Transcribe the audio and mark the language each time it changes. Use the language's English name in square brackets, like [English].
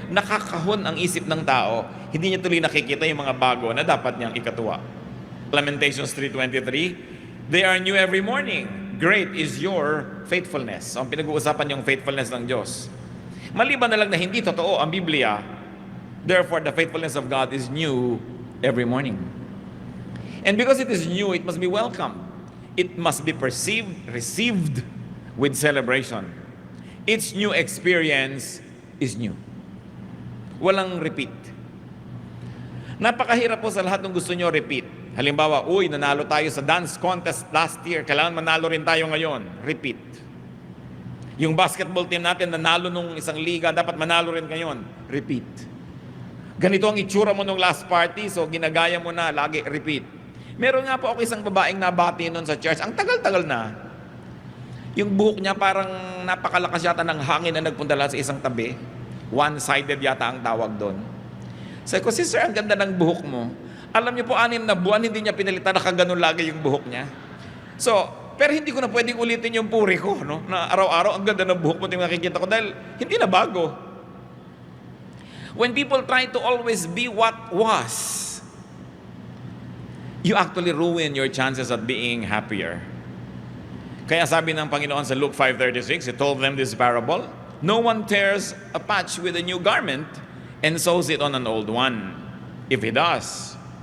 [Filipino] Nakakahon ang isip ng tao. Hindi niya tuloy nakikita yung mga bago na dapat niyang ikatuwa. [English] Lamentations 3:23, they are new every morning. Great is your faithfulness. [Filipino] So, ang pinag-uusapan yung faithfulness ng Diyos. Maliban na lang na hindi totoo ang Biblia, [English] therefore the faithfulness of God is new every morning. And because it is new, it must be welcomed. It must be perceived, received with celebration. Each new experience is new. [Filipino] Walang repeat. Napakahirap po sa lahat ng gusto nyo repeat. Halimbawa, nanalo tayo sa dance contest [English] last year, [Filipino] kailangan manalo rin tayo ngayon. Repeat. Yung basketball team natin, nanalo nung isang liga, dapat manalo rin ngayon. Repeat. Ganito ang itsura mo nung [English] last party, [Filipino] so ginagaya mo na, lagi repeat. Meron nga po ako isang babaeng nabati noon sa church. Ang tagal-tagal na. Yung buhok niya parang napakalakas yata ng hangin na nagpunta sa isang tabi. One-sided yata ang tawag doon. Sabi ko, sister, ang ganda ng buhok mo. Alam niyo po, 6 na buwan, hindi niya pinalitan, nakaganon lagi yung buhok niya. So, pero hindi ko na pwedeng ulitin yung puri ko, no? Na araw-araw, ang ganda ng buhok mo, nakikita ko, dahil hindi na bago. [English] When people try to always be what was, you actually ruin your chances at being happier. [Filipino] Kaya sabi ng Panginoon sa [English] Luke 5:36, He told them this parable, no one tears a patch with a new garment and sews it on an old one. If he does,